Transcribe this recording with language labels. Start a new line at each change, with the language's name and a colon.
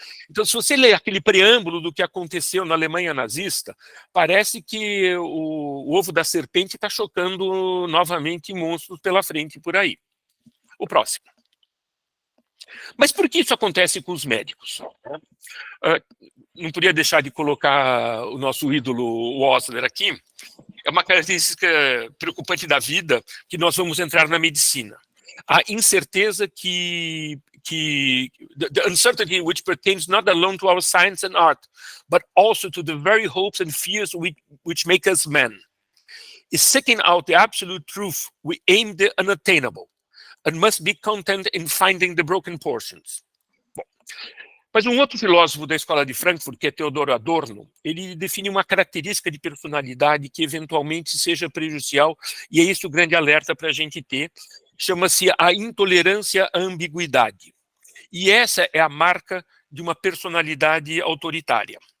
Portuguese: Então, se você ler aquele preâmbulo do que aconteceu na Alemanha nazista, parece que o ovo da serpente está chocando novamente monstros pela frente por aí. O próximo. Mas por que isso acontece com os médicos? Não podia deixar de colocar o nosso ídolo Osler aqui. É uma característica preocupante da vida que nós vamos entrar na medicina. A incerteza
English: the uncertainty which pertains not alone to our science and art, but also to the very hopes and fears which make us men. Is seeking out the absolute truth, we aim the unattainable, and must be content in finding the broken portions.
Portuguese: Bom, Mas um outro filósofo da escola de Frankfurt, que é Theodor Adorno, ele define uma característica de personalidade que eventualmente seja prejudicial, e é isso o grande alerta para a gente ter, chama-se a intolerância à ambiguidade. E essa é a marca de uma personalidade autoritária.